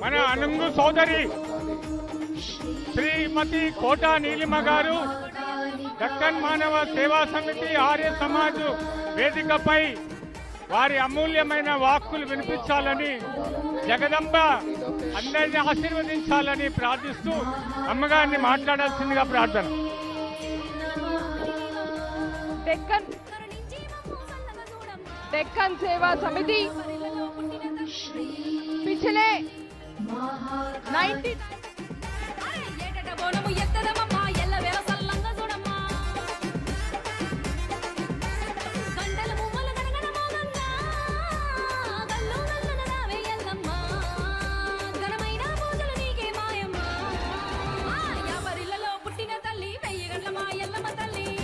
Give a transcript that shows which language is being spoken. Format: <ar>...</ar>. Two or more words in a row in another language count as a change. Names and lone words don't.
<te>మన అనుంగు సోదరి శ్రీమతి కోట నీలిమ గారు దక్కన్ మానవ సేవా సమితి ఆర్య సమాజ్ వేదికపై వారి అమూల్యమైన వాక్కులు వినిపించాలని జగదంబ అందరిని ఆశీర్వదించాలని ప్రార్థిస్తూ అమ్మగారిని మాట్లాడాల్సిందిగా ప్రార్థన.</te> <hi>डेक्कन सेवा समिति पिछले 90</hi> <te>ఏటట బోనము ఎత్తదమమ్మా ఎల్ల వేల సల్లంగా చూడమ్మా గంటల మువ్వల గణగణ మోగంగా గల్లు గల్లున రావే ఎల్లమ్మా ఘనమైన పూజలు నీకే మాయమ్మా యావరిల్లలో పుట్టిన తల్లి వెయ్యగండ్ల మా ఎల్లమ్మ తల్లి</te>